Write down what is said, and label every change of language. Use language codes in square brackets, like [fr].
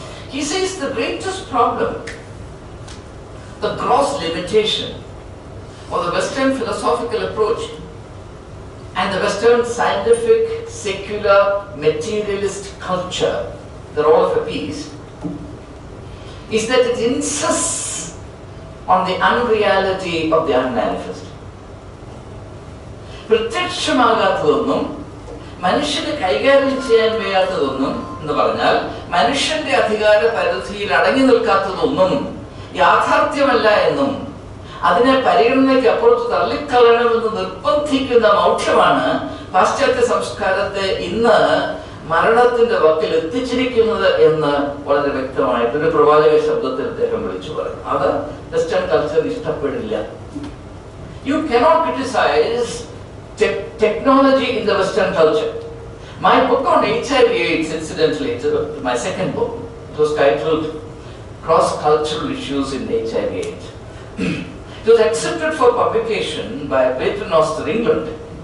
[en] He says the greatest problem, the gross limitation of the Western philosophical approach and the Western scientific, secular, materialist culture, they're all of a piece, is that it insists on the unreality of the unmanifest. [ml] പ്രത്യക്ഷമാകാത്തതൊന്നും മനുഷ്യന് കൈകാര്യം ചെയ്യാൻ വയ്യാത്തതൊന്നും എന്ന് പറഞ്ഞാൽ മനുഷ്യന്റെ അധികാര പരിധിയിൽ അടങ്ങി നിൽക്കാത്തതൊന്നും യാഥാർത്ഥ്യമല്ല എന്നും അതിനെ പരിഗണനയ്ക്ക് അപ്പുറത്ത് തള്ളിക്കളയണമെന്ന് നിർബന്ധിക്കുന്ന മൗഢ്യമാണ് പാശ്ചാത്യ സംസ്കാരത്തെ ഇന്ന് മരണത്തിന്റെ വക്കിൽ എത്തിച്ചിരിക്കുന്നത് എന്ന് വളരെ വ്യക്തമായിട്ട് ഒരു പ്രവാചക ശബ്ദത്തിൽ അദ്ദേഹം വിളിച്ചു പറഞ്ഞു. അത് വെസ്റ്റേൺ കൾച്ചർ ഇഷ്ടപ്പെടില്ല. [en] You cannot criticize technology in the Western culture. My book on HIV/AIDS, incidentally, my second book, it was titled Cross-Cultural Issues in HIV/AIDS. It was accepted for publication by Paternoster, England.